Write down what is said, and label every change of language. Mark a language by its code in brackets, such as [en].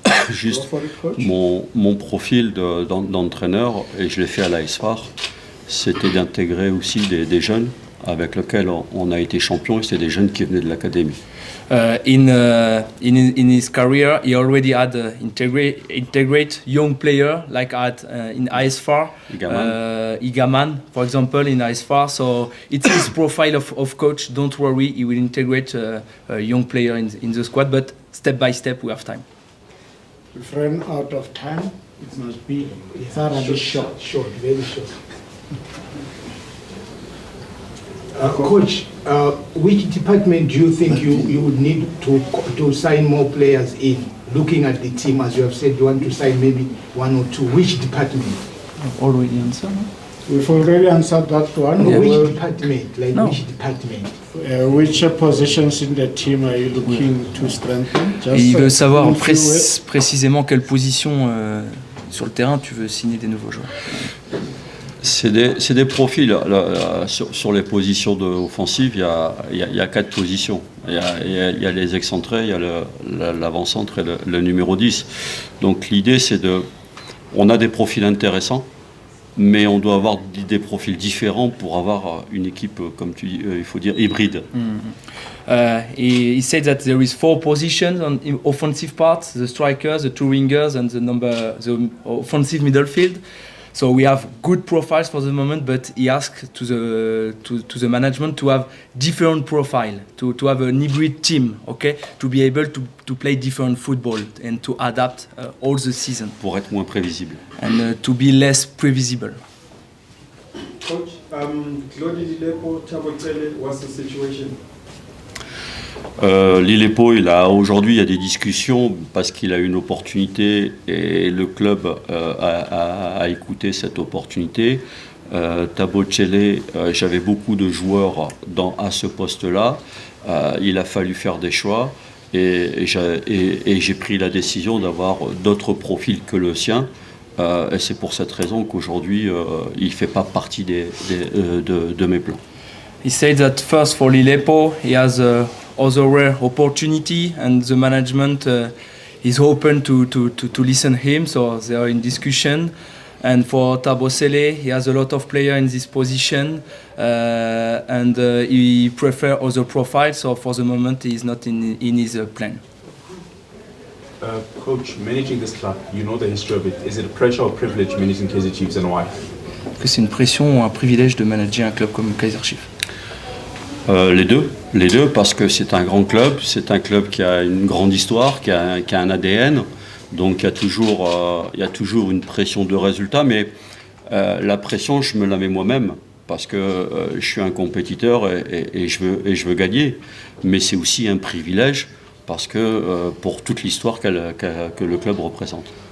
[fr] Juste mon profil d'entraîneur, et je l'ai fait à l'AS-FAR, c'était d'intégrer aussi des jeunes avec lesquels on a été champion, et c'était des jeunes qui venaient de l'académie. [en] In his career, he already had integrate young player like at in AS-FAR, Igaman, for example, in AS-FAR. So it's his profile of coach. Don't worry, he will integrate a young player in the squad, but step by step, we have time. We've run out of time. It must be thoroughly short. Short, very short. Coach, which department do you think you would need to sign more players in? Looking at the team, as you have said, you want to sign maybe one or two. Which department? I've already answered. We've already answered that one. No, which department? Like no. Which department? Which positions in the team are you looking to strengthen? [fr] Il veut savoir précisément quelle position sur le terrain tu veux signer des nouveaux joueurs. C'est des profils. Sur les positions offensives, il y a 4 positions. Il y a les excentrés, il y a l'avant-centre et le numéro 10. Donc l'idée, c'est on a des profils intéressants, mais on doit avoir des profils différents pour avoir une équipe, comme tu dis, il faut dire hybride. [en] He said that there is 4 positions on offensive part: the strikers, the 2 wingers, and the offensive middle field. So we have good profiles for the moment, but he asked to the management to have different profile, to have an hybrid team, okay, to be able to play different football and to adapt all the season. [fr] Pour être moins prévisible. [en] And to be less previsible. Coach, Claude Lillepo, Thabo Tshele, what's the situation? [fr] Lillepo, aujourd'hui il y a des discussions parce qu'il a une opportunité et le club a écouté cette opportunité. Thabo Tshele, j'avais beaucoup de joueurs à ce poste-là. Il a fallu faire des choix et j'ai pris la décision d'avoir d'autres profils que le sien. Et c'est pour cette raison qu'aujourd'hui il ne fait pas partie de mes plans. [en] He said that first for Lillepo, he has other rare opportunity, and the management is open to listen him. So they are in discussion. And for Thabo Tshele, he has a lot of players in this position, and he prefers other profiles. So for the moment, he is not in his plan. Coach, managing this club, you know the history of it. Is it a pressure or privilege managing Kaizer Chiefs, and why? [fr] Est-ce que c'est une pression ou un privilège de manager un club comme Kaizer Chiefs? Les deux, parce que c'est un grand club, c'est un club qui a une grande histoire, qui a un ADN, donc il y a toujours une pression de résultat, mais la pression, je me la mets moi-même, parce que je suis un compétiteur et je veux gagner, mais c'est aussi un privilège, parce que pour toute l'histoire que le club représente.